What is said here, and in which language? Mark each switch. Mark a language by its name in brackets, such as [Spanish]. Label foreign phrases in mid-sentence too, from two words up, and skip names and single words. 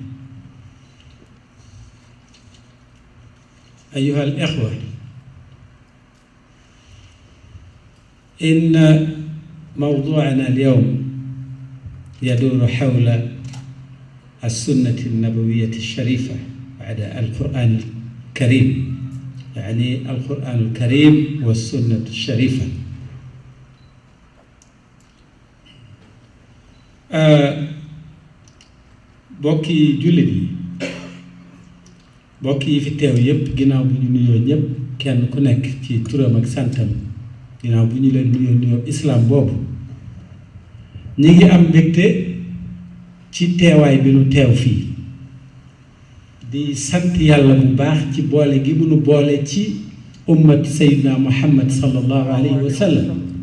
[Arabic] أيها الإخوة، إن موضوعنا اليوم يدور حول السنة النبوية الشريفة بعد القرآن الكريم، يعني القرآن الكريم والسنة الشريفة. [Wolof] bokki jullit yi, bokk yi fi teew yépp, ginnaaw bu ñu nuyoo ñépp kenn ku nekk ci turam ak santam, ginnaaw bu ñu leen nuyoo islaam boobu, ñi ngi am mbégte ci teewaay bi nu teew fii, di sant yàlla bu baax ci boole gi mu nu boole ci ummat Seydina Muhammad [Arabic] صلى الله عليه وسلم.